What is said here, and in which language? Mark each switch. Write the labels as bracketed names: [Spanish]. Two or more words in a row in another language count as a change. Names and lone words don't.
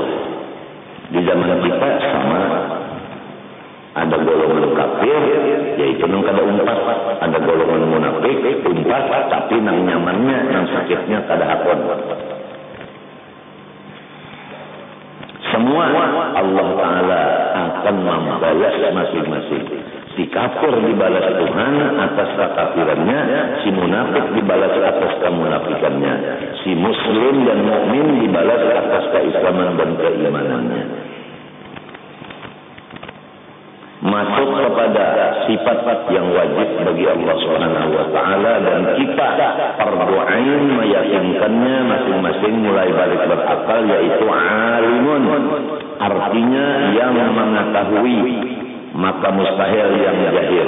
[Indonesian] Di zaman kita sama. [Banjar] Ada golongan kafir, yaitu nang kada umpat. Ada golongan munafik, umpat, tapi nang nyamannya, nang sakitnya kada hakun. [Indonesian] Semua Allah Ta'ala akan membalas masing-masing. Si kafir dibalas Tuhan atas kekafirannya, si munafik dibalas atas kemunafikannya, si muslim dan mukmin dibalas atas keislaman dan keimanannya. Masuk kepada sifat yang wajib bagi Allah [Arabic] سبحانه وتعالى, [Indonesian] dan kita fardu ain meyakinkannya masing-masing mulai balik berakal, yaitu alimun, artinya yang mengetahui, maka mustahil yang jahil.